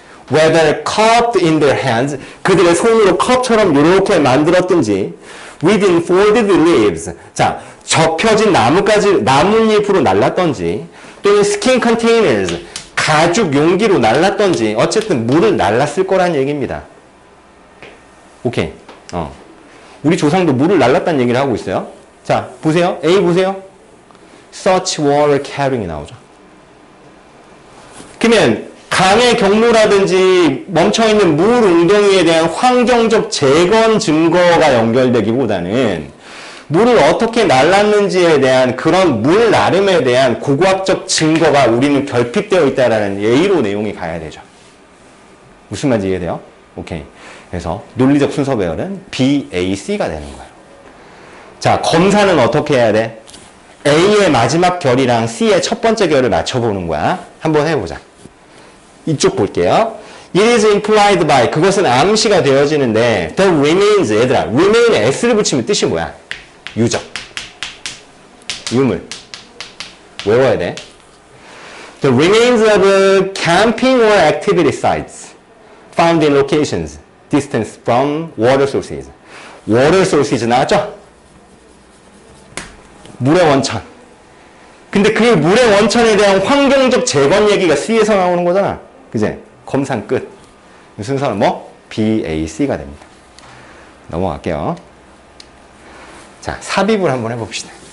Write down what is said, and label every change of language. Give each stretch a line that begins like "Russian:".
English: Whether cupped in their hands,
Korean: 그들의 손으로 컵처럼 이렇게 만들었든지,
English: within folded leaves,
Korean: 자, 접혀진 나뭇잎으로 날랐던지, 또는
English: skin containers,
Korean: 가죽 용기로 날랐던지, 어쨌든 물을 날랐을 거란 얘기입니다. 오케이. 우리 조상도 물을 날랐다는 얘기를 하고 있어요. 자, 보세요. A 보세요.
English: Such water carrying이 나오죠.
Korean: 그러면 강의 경로라든지 멈춰있는 물 웅덩이에 대한 환경적 재건 증거가 연결되기보다는 물을 어떻게 날랐는지에 대한 그런 물 나름에 대한 고고학적 증거가 우리는 결핍되어 있다는 A로 내용이 가야 되죠. 무슨 말인지 이해돼요? 오케이. 그래서 논리적 순서 배열은 B, A, C가 되는 거예요. 자, 검사는 어떻게 해야 돼? A의 마지막 결이랑 C의 첫 번째 결을 맞춰보는 거야. 한번 해보자. 이쪽 볼게요.
English: It is implied by,
Korean: 그것은 암시가 되어지는데
English: the remains,
Korean: 얘들아, remain에 S를 붙이면 뜻이 뭐야? 유적, 유물. 외워야 돼.
English: The remains of camping or activity sites found in locations distance from water sources.
Korean: water sources 나왔죠? 물의 원천. 근데 그 물의 원천에 대한 환경적 재건 얘기가 C에서 나오는 거잖아. 그제? 검산 끝. 순서는 뭐? B, A, C가 됩니다. 넘어갈게요. 자, 삽입을 한번 해봅시다.